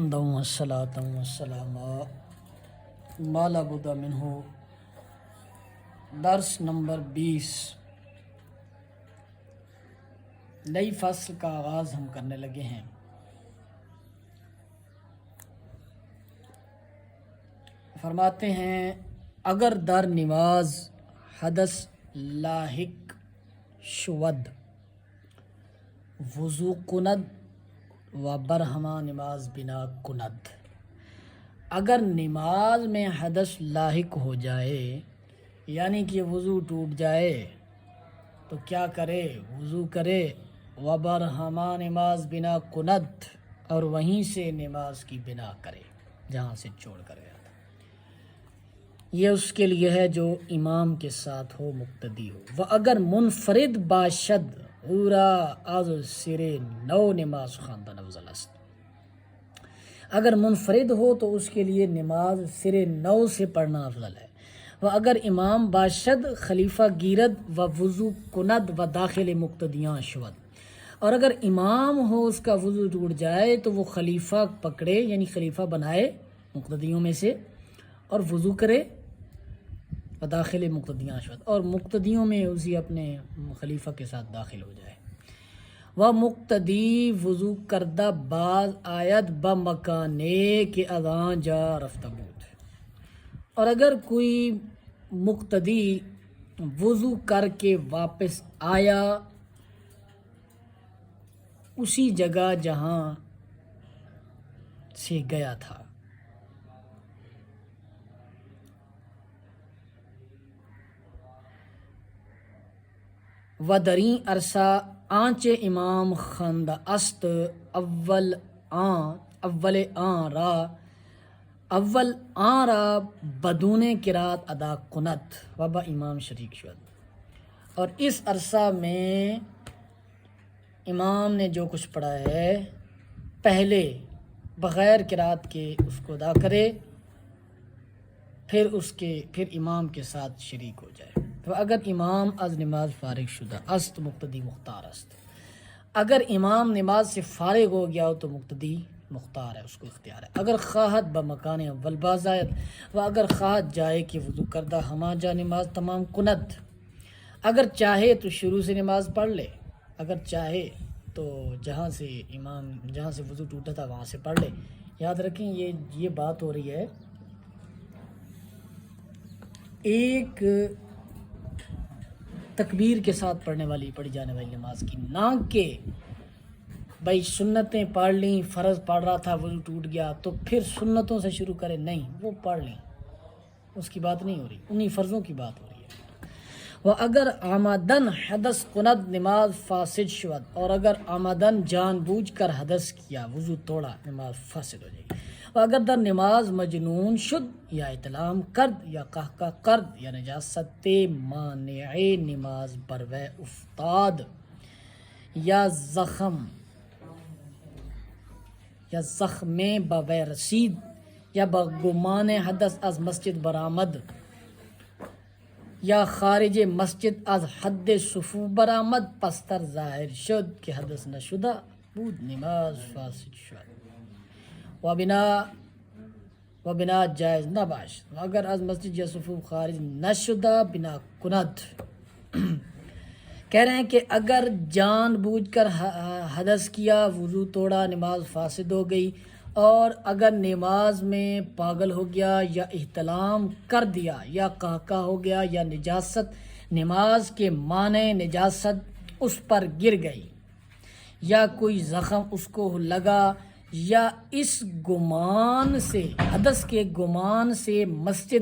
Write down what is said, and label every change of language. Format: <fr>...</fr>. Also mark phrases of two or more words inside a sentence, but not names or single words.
<ar>حمدا والصلاة والسلام</ar> <ur>ما لا بد منہ، درس نمبر 20۔ نئی فصل کا آغاز ہم کرنے لگے ہیں۔ فرماتے ہیں</ur> <fa>اگر در نماز حدث لاحق شود وضو کند و برہما نماز بنا کند۔</fa> <ur>اگر نماز میں حدث لاحق ہو جائے یعنی کہ وضو ٹوٹ جائے تو کیا کرے؟ وضو کرے،</ur> <fa>و برہما نماز بنا کند،</fa> <ur>اور وہیں سے نماز کی بنا کرے جہاں سے چھوڑ کر گیا تھا۔ یہ اس کے لیے ہے جو امام کے ساتھ ہو، مقتدی ہو۔</ur> <fa>و اگر منفرد باشد اورا از سرے نو نماز خواندن افضل است۔</fa> <ur>اگر منفرد ہو تو اس کے لیے نماز سرے نو سے پڑھنا افضل ہے۔</ur> <fa>و اگر امام باشد خلیفہ گیرد و وضو کند و داخل مقتدیاں شود،</fa> <ur>اور اگر امام ہو اس کا وضو ٹوٹ جائے تو وہ خلیفہ پکڑے یعنی خلیفہ بنائے مقتدیوں میں سے اور وضو کرے،</ur> <fa>و داخل مقتدیاں شود،</fa> <ur>اور مقتدیوں میں اسی اپنے خلیفہ کے ساتھ داخل ہو جائے۔</ur> <fa>و مقتدی وضو کردہ باز آید بمکانے کے اذان جا رفتہ بود۔</fa> <ur>اور اگر کوئی مقتدی وضو کر کے واپس آیا اسی جگہ جہاں سے گیا تھا،</ur> <fa>و دریں عرصہ آنچ امام خواندہ است اول آن را بدون قرات ادا کنت و با امام شریک شد۔</fa> <ur>اور اس عرصہ میں امام نے جو کچھ پڑھا ہے پہلے بغیر قرات کے اس کو ادا کرے، پھر امام کے ساتھ شریک ہو جائے۔</ur> <fa>تو اگر امام از نماز فارغ شدہ است مقتدی مختار است۔</fa> <ur>اگر امام نماز سے فارغ ہو گیا ہو تو مقتدی مختار ہے، اس کو اختیار ہے۔</ur> <fa>اگر خواہد بمکان اول باز آیت، و اگر خواہد جائے کہ وضو کردہ ہما جا نماز تمام کند،</fa> <ur>اگر چاہے تو شروع سے نماز پڑھ لے، اگر چاہے تو جہاں سے وضو ٹوٹا تھا وہاں سے پڑھ لے۔ یاد رکھیں یہ بات ہو رہی ہے ایک تکبیر کے ساتھ پڑھی جانے والی نماز کی، نہ کہ بھائی سنتیں پڑھ لیں، فرض پڑھ رہا تھا وضو ٹوٹ گیا تو پھر سنتوں سے شروع کرے، نہیں، وہ پڑھ لیں، اس کی بات نہیں ہو رہی، انہی فرضوں کی بات ہو رہی ہے۔</ur> <fa>و اگر آمدن حدث کند نماز فاسد شود،</fa> <ur>اور اگر آمدن جان بوجھ کر حدث کیا وضو توڑا نماز فاسد ہو جائے گی۔</ur> <fa>و اگر در نماز مجنون شد یا احتلام کرد یا قہقہ کرد یا نجاست مانع نماز بروے افتاد یا زخم بوے رسید یا بگمان حدث از مسجد برآمد یا خارج مسجد از حد صفوف برآمد، پستر ظاہر شد کہ حدث نشدہ بود نماز فاسد شد و بنا جائز نہ باش۔ و اگر از مسجد یا صفوف خارج نشدہ بنا کند۔</fa> <ur>کہہ رہے ہیں کہ اگر جان بوجھ کر حدث کیا وضو توڑا نماز فاسد ہو گئی، اور اگر نماز میں پاگل ہو گیا یا احتلام کر دیا یا قہقہ ہو گیا یا نجاست نماز کے معنی نجاست اس پر گر گئی یا کوئی زخم اس کو لگا یا اس گمان سے حدث کے گمان سے مسجد</ur>